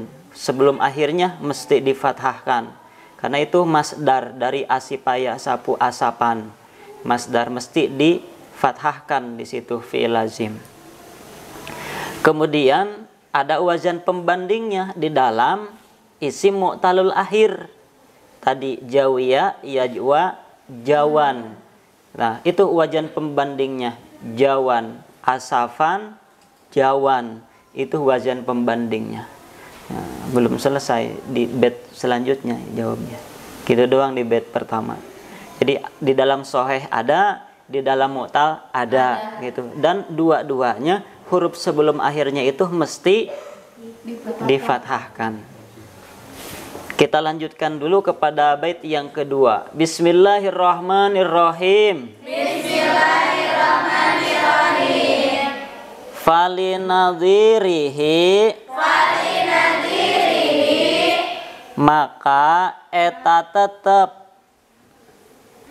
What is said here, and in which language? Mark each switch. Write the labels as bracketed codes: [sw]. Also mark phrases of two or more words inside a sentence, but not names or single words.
[id] Sebelum akhirnya mesti difathahkan. Karena itu masdar dari asipaya sapu asapan. Masdar mesti difathahkan di situ [ar] فعل لازم. [id] Kemudian ada wazan pembandingnya di dalam [ar] اسم معتل الآخر. Tadi جوي يجوى جوى. [id] Nah, itu wajan pembandingnya. [ar] جوى أسفا جوى. [id] Itu wajan pembandingnya. Nah, belum selesai di bait selanjutnya jawabnya. Gitu doang di bait pertama. Jadi di dalam soheh ada, di dalam mu'tal ada gitu. Dan dua-duanya huruf sebelum akhirnya itu mesti difathahkan. Kita lanjutkan dulu kepada bait yang kedua. [ar] بسم الله الرحمن الرحيم. بسم الله الرحمن الرحيم. [id] Falinadhirihi. Maka eta tetep.